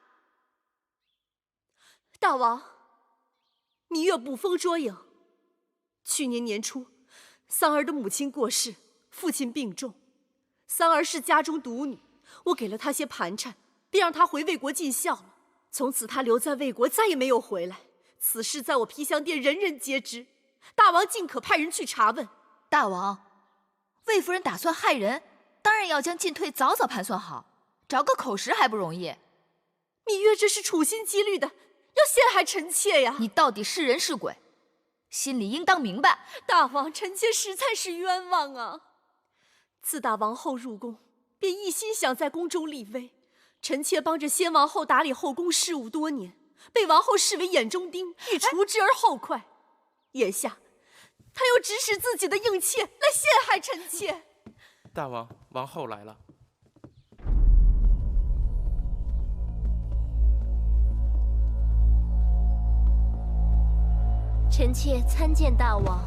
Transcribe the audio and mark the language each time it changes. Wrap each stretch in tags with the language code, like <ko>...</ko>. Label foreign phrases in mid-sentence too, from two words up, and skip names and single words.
<zh>大王，羋月捕風捉影。去年年初，桑兒的母親過世，父親病重，桑兒是家中獨女，我給了她些盤纏，便讓她回魏國盡孝了。從此她留在魏國，再也沒有回來。此事在我皮香殿人人皆知。大王盡可派人去查問。大王，魏夫人打算害人，當然要將進退早早盤算好，找個口實還不容易。羋月這是處心積慮的，要陷害臣妾呀！你到底是人是鬼，心裡應當明白。大王，臣妾實在是冤枉啊！自打王後入宮，便一心想在宮中立威。臣妾幫着先王後打理後宮事務多年，被王後視為眼中釘，欲除之而後快。眼下，他又指使自己的應妾來陷害臣妾。大王，王后來了。臣妾參見大王。</zh>